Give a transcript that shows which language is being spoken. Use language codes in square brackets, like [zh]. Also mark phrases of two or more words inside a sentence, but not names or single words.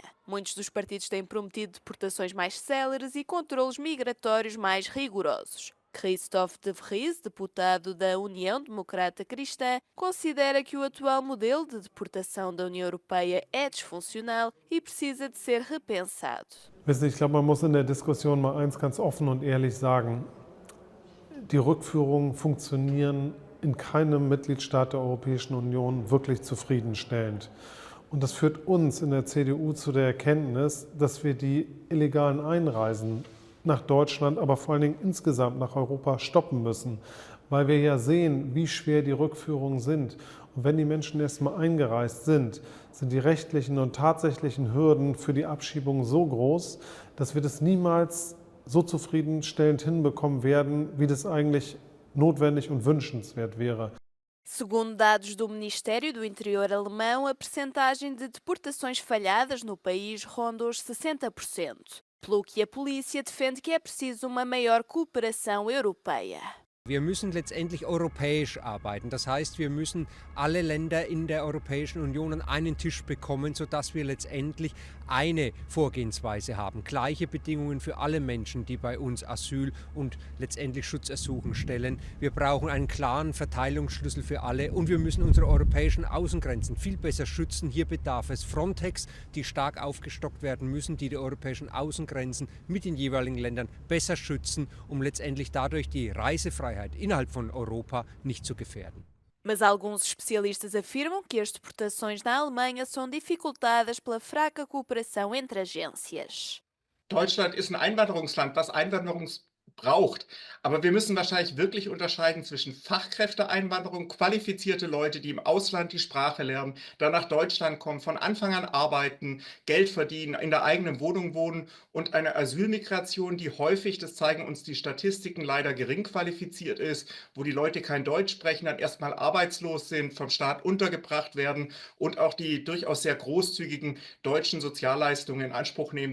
[pt] Muitos dos partidos têm prometido deportações mais céleres e controlos migratórios mais rigorosos. Christoph de Vries, deputado da União Democrata Cristã, considera que o atual modelo de deportação da União Europeia é disfuncional e precisa de ser repensado. [de] Wissen Sie, ich glaube, man muss in der Diskussion mal eins ganz offen und ehrlich sagen. Die Rückführungen funktionieren in keinem Mitgliedstaat der Europäischen Union wirklich zufriedenstellend. Und das führt uns in der CDU zu der Erkenntnis, dass wir die illegalen Einreisen nach Deutschland, aber vor allen Dingen insgesamt nach Europa stoppen müssen, weil wir ja sehen, wie schwer die Rückführungen sind. Und wenn die Menschen erstmal eingereist sind, sind die rechtlichen und tatsächlichen Hürden für die Abschiebung so groß, dass wir das niemals so zufriedenstellend hinbekommen werden, wie das eigentlich notwendig und wünschenswert wäre. [pt] Segundo dados do Ministério do Interior alemão, a percentagem de deportações falhadas no país ronda os 60%, pelo que a polícia defende que é preciso uma maior cooperação europeia. [de] Wir müssen letztendlich europäisch arbeiten. Das heißt, wir müssen alle Länder in der Europäischen Union an einen Tisch bekommen, sodass wir letztendlich eine Vorgehensweise haben. Gleiche Bedingungen für alle Menschen, die bei uns Asyl und letztendlich Schutzersuchen stellen. Wir brauchen einen klaren Verteilungsschlüssel für alle und wir müssen unsere europäischen Außengrenzen viel besser schützen. Hier bedarf es Frontex, die stark aufgestockt werden müssen, die europäischen Außengrenzen mit den jeweiligen Ländern besser schützen, um letztendlich dadurch die Reisefreiheit innerhalb von Europa nicht zu gefährden. [pt] Mas alguns especialistas afirmam que as deportações na Alemanha são dificultadas pela fraca cooperação entre agências. [de] Deutschland ist ein Einwanderungsland, was Einwanderung braucht. Aber wir müssen wahrscheinlich wirklich unterscheiden zwischen Fachkräfteeinwanderung, qualifizierte Leute, die im Ausland die Sprache lernen, dann nach Deutschland kommen, von Anfang an arbeiten, Geld verdienen, in der eigenen Wohnung wohnen und eine Asylmigration, die häufig, das zeigen uns die Statistiken, leider gering qualifiziert ist, wo die Leute kein Deutsch sprechen, dann erstmal arbeitslos sind, vom Staat untergebracht werden und auch die durchaus sehr großzügigen deutschen Sozialleistungen in Anspruch nehmen.